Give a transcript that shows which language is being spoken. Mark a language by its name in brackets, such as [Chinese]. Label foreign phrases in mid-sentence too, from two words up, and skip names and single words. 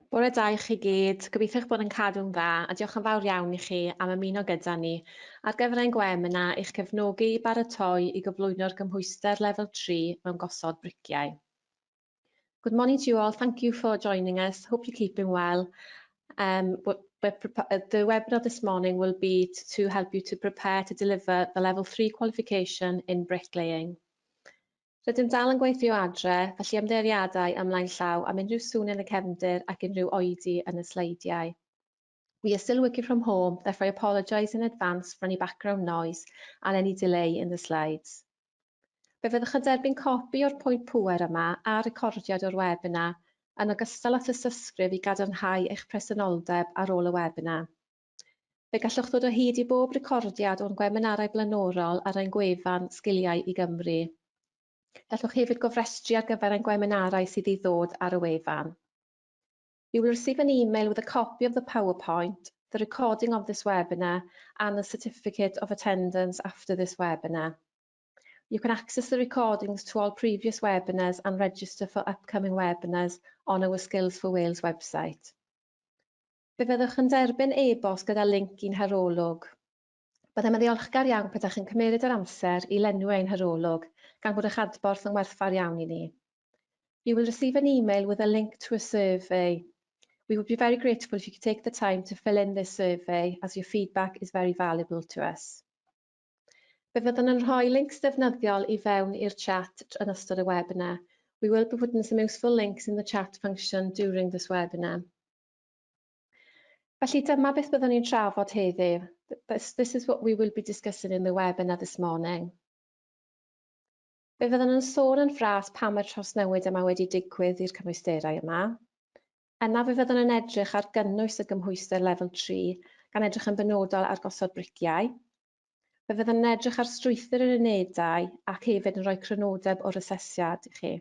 [Welsh] Bore da i chi gyd, gobeithio eich bod yn cadw'n dda a diolch yn fawr iawn i chi am ymuno gyda ni ar gyfer ein gwem yna eich cefnogi i baratoi i gyflwyno'r gymhwyster lefel 3 mewn gosod briciau. [English] Good morning to you all. Thank you for joining us. Hope you're keeping well. The webinar this morning will be to help you to prepare to deliver the level 3 qualification in bricklaying. [Welsh] Rydym dal yn gweithio adre, felly ymddeiriadau ymlaen llaw am unrhyw sŵn yn y cefndir ac unrhyw oedi yn y sleidiau. [English] We are still working from home, therefore I apologise in advance for any background noise and any delay in the slides. [Welsh] Fe fyddwch yn derbyn copi o'r pwynt pŵer yma a recordiad o'r webinar yn ogystal â thysysgrif i gadarnhau eich presenoldeb ar ôl y webinar. Fe gallwch ddod o hyd i bob recordiad o'n gwebinarau blaenorol ar ein gwefan Sgiliau i Gymru. Gallwch hefyd gofrestru ar gyfer ein gwebinarau sydd i ddod ar y wefan. [English] You will receive an email with a copy of the PowerPoint, the recording of this webinar, and the certificate of attendance after this webinar. You can access the recordings to all previous webinars and register for upcoming webinars on our Skills for Wales website. [Welsh] Fe fyddwch yn derbyn e-bost gyda linc i'n harolwg. Byddem yn ddiolchgar iawn pydach chi'n cymeryd yr amser i lenwi ein harolwg, gan bod eich adborth yn werthfawr iawn i ni. [English] You will receive an email with a link to a survey. We would be very grateful if you could take the time to fill in this survey, as your feedback is very valuable to us. [Welsh] Fe fyddwn yn rhoi links defnyddiol i fewn i'r chat yn ystod y webinar. [English] We will be putting some useful links in the chat function during this webinar. [Welsh] Felly dyma beth byddwn ni'n trafod heddiw. [English] This is what we will be discussing in the webinar this morning. [Welsh] Fe fyddwn yn sôn yn fras pam y trawsnewid yma wedi digwydd i'r cymwysterau yma. Yna fe fyddwn yn edrych ar gynnwys y gymhwyster lefel 3 gan edrych yn benodol ar gosod briciau. Fe fyddwn yn edrych ar strwythur yr unedau ac hefyd yn rhoi crynodeb o'r asesiad i chi.